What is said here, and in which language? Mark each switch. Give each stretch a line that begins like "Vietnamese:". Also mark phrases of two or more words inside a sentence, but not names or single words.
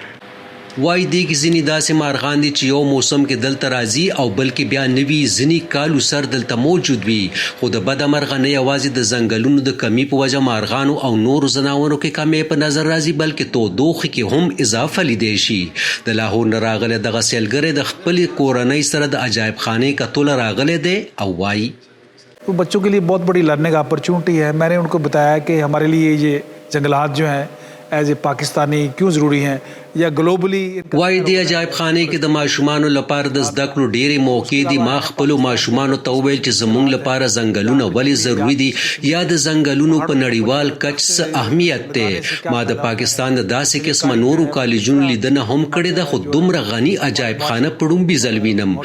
Pashto: وای دی کې ځینې داسې مارغان دي چې یو موسم کې دلته راځي او بلکې بیا نوي ځینې کالو سر دلته موجود وي، خو د بده مرغه نه یوازې د ځنګلونو د کمی په وجه مارغانو او نورو ځناورو کې کمی په نظر راځي بلکې تودوخې کې هم اضافه لیدی شي. د لاهور نه راغلی دغه سیلګری د خپلې کورنۍ سره د عجایب خانې کتلو راغلی دی او وایي
Urdu: وہ بچوں کے لیے بہت بڑی
English: learning opportunity
Urdu: ہے. میں نے ان کو بتایا کہ ہمارے لیے یہ جنگلات جو ہیں
English: as a Pakistani
Urdu: کیوں ضروری ہیں یا ګلوبلی.
Pashto: وای دی عجایب خانې کې د ماشومانو لپاره د زده کړو ډېرې موقع دي. ما خپلو ماشومانو ته وویل چې زموږ لپاره ځنګلونه ولې ضروري دي یا د ځنګلونو په نړیوال کچ څه اهمیت دی. ما د پاکستان د داسې قسمه نورو کالجونو لیدنه هم کړې ده، خو دومره غني عجایب خانه په ډومبي ځل وینم.